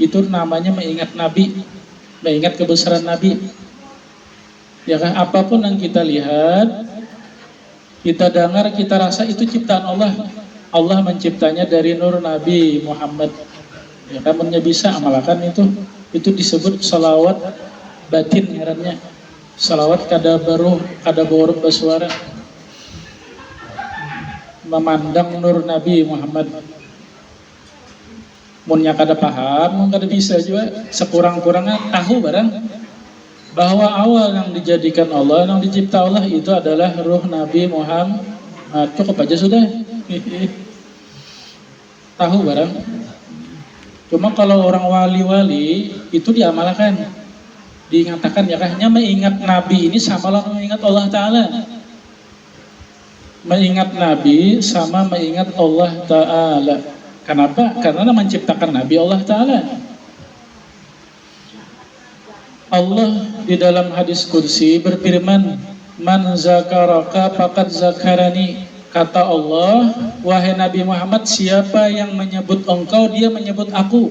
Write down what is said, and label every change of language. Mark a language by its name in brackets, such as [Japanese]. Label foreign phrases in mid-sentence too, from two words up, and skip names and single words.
[Indonesian] Itu namanya mengingat Nabi, mengingat kebesaran Nabi. Ya kan, apapun yang kita lihat, kita dengar, kita rasa itu ciptaan Allah. Allah menciptanya dari nur Nabi Muhammad. Ya kan, bisa amalkan itu disebut salawat batin ngarannya. [Banjar] Salawat kada baru bersuara. [Indonesian] Memandang nur Nabi Muhammad. [Banjar] Munnya kada paham, mun kada bisa [Indonesian] juga sekurang-kurangnya tahu barang bahwa awal yang dijadikan Allah, yang dicipta Allah itu adalah ruh Nabi Muhammad. [Banjar] Cukup aja sudah. Tahu barang. [Indonesian] Cuma kalau orang wali-wali itu diamalkan, diingatkan ya kan, hanya mengingat Nabi ini sama lah mengingat Allah Ta'ala. Mengingat Nabi sama mengingat Allah Ta'ala. Kenapa? Karena menciptakan Nabi Allah Ta'ala. Allah di dalam hadis kursi berfirman, [Arabic] "من ذكرك فقد ذكرني." [Indonesian] Kata Allah, wahai Nabi Muhammad, siapa yang menyebut engkau, dia menyebut aku.